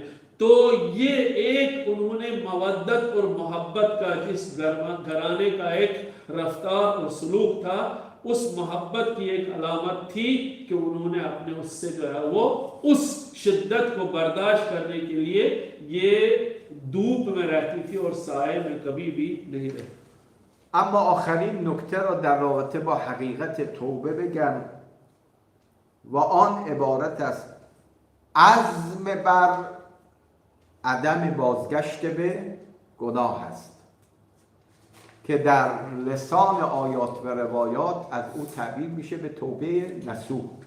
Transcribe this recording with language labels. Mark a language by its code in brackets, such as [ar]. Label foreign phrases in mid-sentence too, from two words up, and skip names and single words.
[ur] تو یہ ایک انہوں نے مودت اور محبت کا، جس گھرانے کا ایک رفتار اور سلوک تھا، اس محبت کی ایک علامت تھی کہ انہوں نے اپنے اس سے جو ہے وہ اس شدت کو برداشت کرنے کے لیے یہ دھوپ میں رہتی تھی اور سائے میں کبھی بھی نہیں رہتی. [fa] اما آخرین نکته را در رابطه با حقیقت توبه بگم و آن عبارت است عزم بر عدم بازگشت به گناه است که در لسان آیات و روایات از او تعبیر میشه به توبه نصوح.